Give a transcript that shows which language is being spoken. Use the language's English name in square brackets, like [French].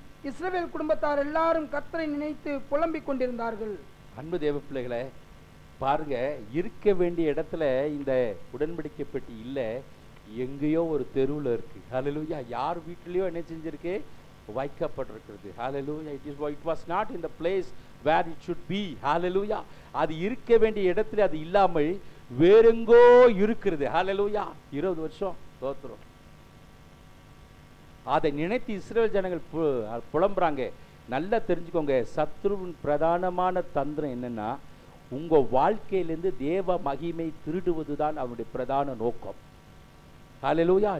[Tamil] இஸ்ரவேல் குடும்பத்தார் எல்லாரும் கர்த்தரை நினைத்து புலம்பிக் கொண்டிருந்தார்கள். அன்பு தேவ பிள்ளைகளை பாருங்க, இருக்க வேண்டிய இடத்துல இந்த உடன்படிக்கை பெட்டி இல்லை, எங்கேயோ ஒரு தெருவில் இருக்கு. ஹல்லேலூயா. யார் வீட்டிலையோ என்ன செஞ்சிருக்கு? வைக்கப்பட்டிருக்கிறது. ஹalleluya. [English] It was not in the place where it should be. [Tamil] ஹalleluya. அது இருக்க வேண்டிய இடத்துல அது இல்லாமல் வேறெங்கோ இருக்கிறது. ஹalleluya. 20 வருஷம் தோத்துறோம். அதை நினைத்து இஸ்ரவேல் ஜனங்கள் புலம்புறாங்க. நல்லா தெரிஞ்சுக்கோங்க, சத்ருவின் பிரதானமான தந்திரம் என்னன்னா, உங்க வாழ்க்கையிலிருந்து தேவ மகிமை திருடுவதுதான் அவனுடைய பிரதான நோக்கம். ஹalleluya.